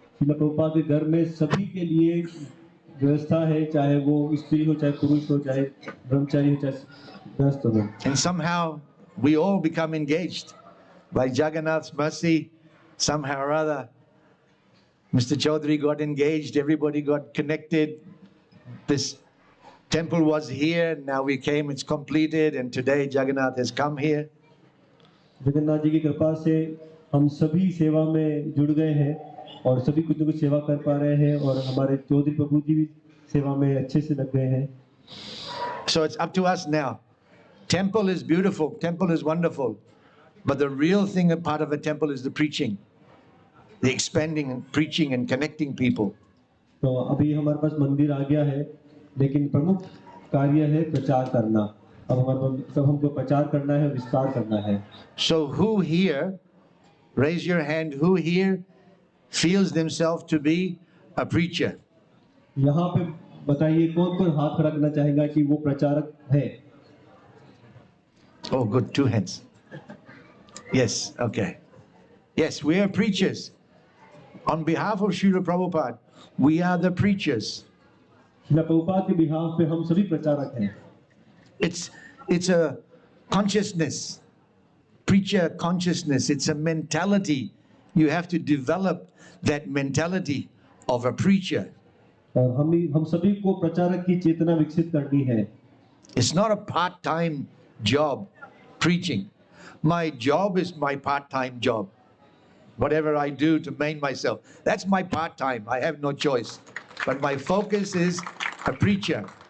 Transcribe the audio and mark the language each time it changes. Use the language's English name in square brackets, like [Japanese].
[Hindi] श्रील प्रभुपाद के घर में सभी के लिए व्यवस्था है, चाहे वो स्त्री हो, चाहे पुरुष हो, चाहे ब्रह्मचारी हो, चाहे गृहस्थ हो. [English] And somehow we all become engaged. By Jagannath's mercy, somehow or other, Mr. Chaudhary got engaged, everybody got connected, this temple was here, now we came, it's completed, and today Jagannath has come here. [Hindi] Jagannath ji की कृपा से हम सभी सेवा में जुड़ गए हैं और सभी कुछ न कुछ सेवा कर पा रहे हैं और हमारे चौधरी प्रभु जी भी सेवा में अच्छे से लग गए हैं. [English] So it's up to us now. Temple is beautiful, temple is wonderful, but the real thing, a part of a temple is the preaching, the expanding and preaching and connecting people. [Hindi] तो अभी हमारे पास मंदिर आ गया है, लेकिन प्रमुख कार्य है प्रचार करना. अब हमारे सब हमको प्रचार करना है, विस्तार करना है. [English] So who here, raise your hand, who here feels themselves to be a preacher? [Hindi] यहाँ पे बताइए कौन कौन हाथ रखना चाहेगा कि वो प्रचारक है. [English] Oh, good, 2 hands. Yes, okay. Yes, we are preachers. On behalf of Srila Prabhupada, we are the preachers. [Hindi] Srila Prabhupada के बिहाफ पे हम सभी प्रचारक हैं. [English] It's a consciousness, preacher consciousness. It's a mentality. You have to develop that mentality of a preacher. [Hindi] और हम सभी को प्रचारक की चेतना विकसित करनी है. [English] It's not a part-time job, preaching. My job is my part-time job. Whatever I do to maintain myself, that's my part-time. I have no choice. But my focus is a preacher.